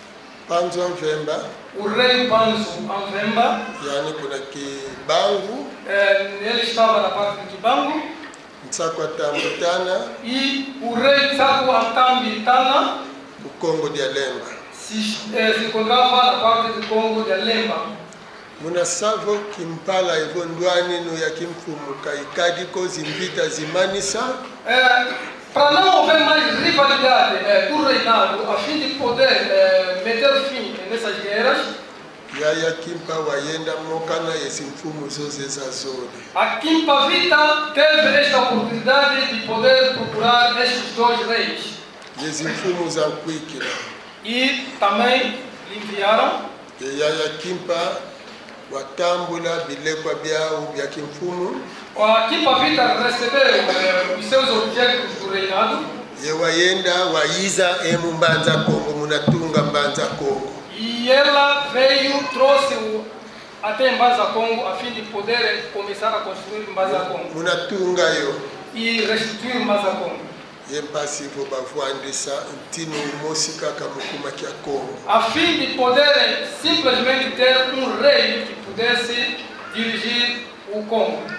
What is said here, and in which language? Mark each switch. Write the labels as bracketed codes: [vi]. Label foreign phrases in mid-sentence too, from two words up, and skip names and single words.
[pt] O rei Panzo Anvemba, ele estava na parte de Bangu, e o rei Tsako Atambi Tana se encontrava na parte do Congo de Lemba. [kg] Munasavo kimpala evondwani no ya kimfumu kaikadi ko zimbita zimanisa. [pt] Para não haver mais rivalidade do reinado, a fim de poder meter fim nessas guerras, [kg] Yaya Kimpa wayenda mokana yesimfumu zoze za zone. [pt] A Kimpa Vita teve esta oportunidade de poder procurar estes dois reis. [kg] Yesimfumu za kwikira. [pt] E também lhe enviaram. [kg] Yaya Kimpa watambula bilekwa byao bya kimfumu. [pt] A Kimpa Vita recebeu os seus objetos do reinado. [kg] Yewayenda waiza mbanza Kongo munatunga mbanza Kongo. [pt] E ela veio, trouxe até Mbanza Congo a fim de poder começar a construir Mbanza Congo. [kg] Munatunga yo. [pt] E restituir Mbanza Congo. A fim de poderem simplesmente ter um rei que pudesse dirigir o Congo.